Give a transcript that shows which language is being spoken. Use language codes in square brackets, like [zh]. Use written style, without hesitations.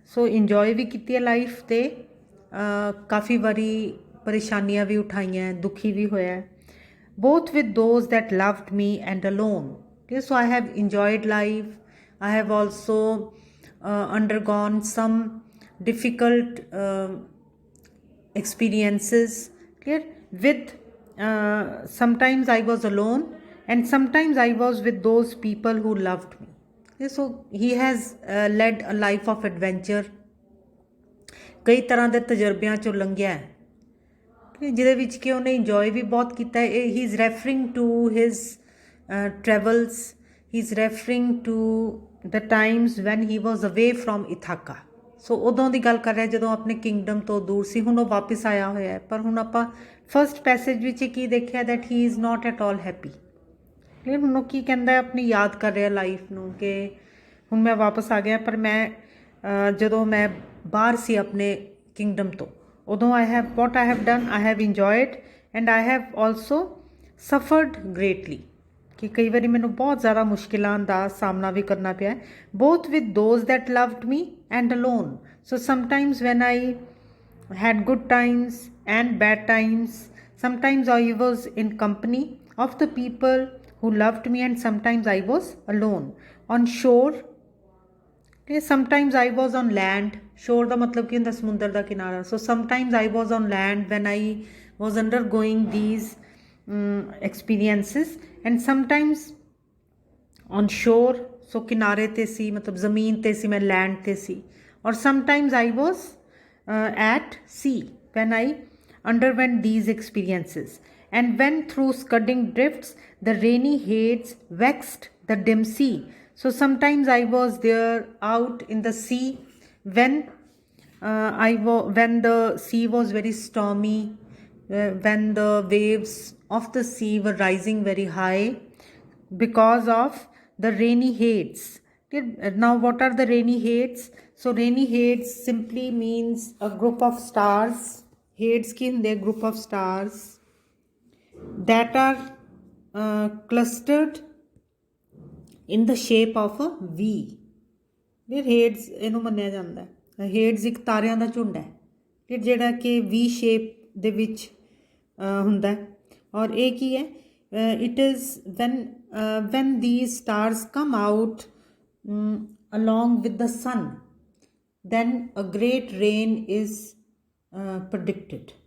[en] So enjoy [pa] ਵੀ ਕੀਤੀ ਹੈ life ਤੇ ਕਾਫੀ ਵਾਰੀ ਪਰੇਸ਼ਾਨੀਆਂ ਵੀ ਉਠਾਈਆਂ, ਦੁਖੀ ਵੀ ਹੋਇਆ. [en] both with those that loved me and alone. Okay, so I have enjoyed life. I have also undergone some difficult experiences. Clear? With sometimes I was alone, and sometimes I was with those people who loved me. Okay, so he has led a life of adventure. [pa] ਕਈ ਤਰ੍ਹਾਂ ਦੇ ਤਜਰਬਿਆਂ ਚੋਂ ਲੰਘਿਆ ਹੈ ਜਿਹਦੇ ਵਿੱਚ ਕਿ ਉਹਨੇ ਇੰਜੋਏ ਵੀ ਬਹੁਤ ਕੀਤਾ ਹੈ. [en] He is referring to his travels, he's referring to the times when he was away from Ithaca. [pa] ਸੋ ਉਦੋਂ ਦੀ ਗੱਲ ਕਰ ਰਿਹਾ ਜਦੋਂ ਆਪਣੇ ਕਿੰਗਡਮ ਤੋਂ ਦੂਰ ਸੀ, ਹੁਣ ਉਹ ਵਾਪਸ ਆਇਆ ਹੋਇਆ ਹੈ। ਪਰ ਹੁਣ ਆਪਾਂ [en] first passage [pa] ਵਿੱਚ ਕੀ ਦੇਖਿਆ [en] That he is not at all happy. [pa] Clear? ਹੁਣ ਉਹ ਕੀ ਕਹਿੰਦਾ, ਆਪਣੀ ਯਾਦ ਕਰ ਰਿਹਾ ਲਾਈਫ ਨੂੰ ਕਿ ਹੁਣ ਮੈਂ ਵਾਪਸ ਆ ਗਿਆ, ਪਰ ਮੈਂ ਜਦੋਂ ਮੈਂ ਬਾਹਰ ਸੀ ਆਪਣੇ ਕਿੰਗਡਮ ਤੋਂ, ਉਦੋਂ [en] I have done, I have enjoyed and I have also suffered greatly. [pa] ਕਿ ਕਈ ਵਾਰੀ ਮੈਨੂੰ ਬਹੁਤ ਜ਼ਿਆਦਾ ਮੁਸ਼ਕਿਲਾਂ ਦਾ ਸਾਹਮਣਾ ਵੀ ਕਰਨਾ ਪਿਆ, [en] Both with those that loved me and alone. So sometimes when I had good times and bad times. Sometimes I was in company of the people who loved me and sometimes I was alone on shore. Okay, sometimes I was on land. [pa] Shore ਦਾ ਮਤਲਬ ਕੀ ਹੁੰਦਾ? ਸਮੁੰਦਰ ਦਾ ਕਿਨਾਰਾ। [en] So sometimes I was on land when I was undergoing these experiences and sometimes on shore. [pa] So ਕਿਨਾਰੇ ਤੇ ਸੀ, ਮਤਲਬ ਜ਼ਮੀਨ ਤੇ ਸੀ, ਮੈਂ land ਤੇ ਸੀ। [en] or sometimes I was at sea when I underwent these experiences, and when through scudding drifts the rainy hates vexed the dim sea. So sometimes I was there out in the sea when when the sea was very stormy, when the waves of the sea were rising very high because of the rainy hates. Now what are the rainy hates? So rainy hates simply means a group of stars. Hates [pa] ki hunde [en] group of stars that are clustered in the shape of a V. [pa] ਫਿਰ ਹੇਡਸ ਇਹਨੂੰ ਮੰਨਿਆ ਜਾਂਦਾ ਹੈ। ਹੇਡਸ ਇੱਕ ਤਾਰਿਆਂ ਦਾ ਝੁੰਡ ਹੈ ਫਿਰ ਜਿਹੜਾ ਕਿ V ਸ਼ੇਪ ਦੇ ਵਿੱਚ ਹੁੰਦਾ ਹੈ। ਔਰ ਇਹ ਕੀ ਹੈ? [en] It is when these stars come out along with the sun, then a great rain is predicted.